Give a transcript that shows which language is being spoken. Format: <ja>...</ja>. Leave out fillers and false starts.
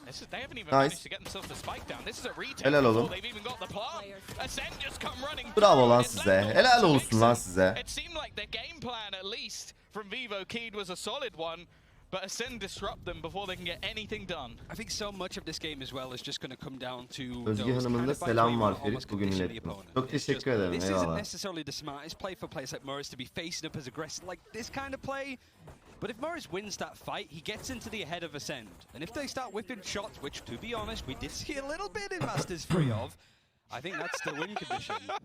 <en>They haven't even managed to get themselves the spike down. This is a retake before they've even got the plant. Ascend just come running.</en> <tr>Bravo lan size. Helal olsun lan size.</tr> <en>It seemed like their game plan, at least from Wtcn, was a solid one. But Ascend disrupt them before they can get anything done. I think so much of this game as well is just going to come down to</en> <tr>Özge Hanım'ın da selam var Ferit, bugün ilettim. Çok teşekkür ederim,</tr> <en>This</en> <tr>eyvallah.</tr> <en>isn't necessarily the smartest play for players like Morris to be facing up as aggressive like this kind of play. But if Morris wins that fight, he gets into the ahead of Ascend. And if they start whipping shots, which to be honest, we did see a little bit in Masters 3 of, I think that's the win condition.</en>